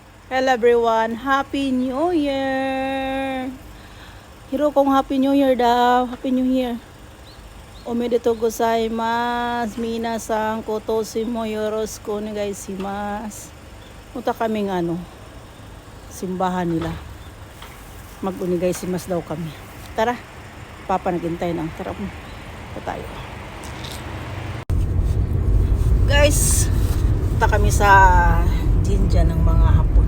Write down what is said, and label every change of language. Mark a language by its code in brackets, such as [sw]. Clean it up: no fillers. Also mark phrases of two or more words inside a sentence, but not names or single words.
[en] Hello everyone, Happy New Year! [tl] Hiro kong [en] Happy New Year [tl] daw. [en] Happy New Year. [ja] おめでとうございます。皆さん今年もよろしくお願いします. [tl] Punta kaming simbahan nila. Mag-onegaishimasu daw kami. Tara, Papa naghintay na. Tara po tayo. Guys, punta kami sa jinja ng mga Hapon.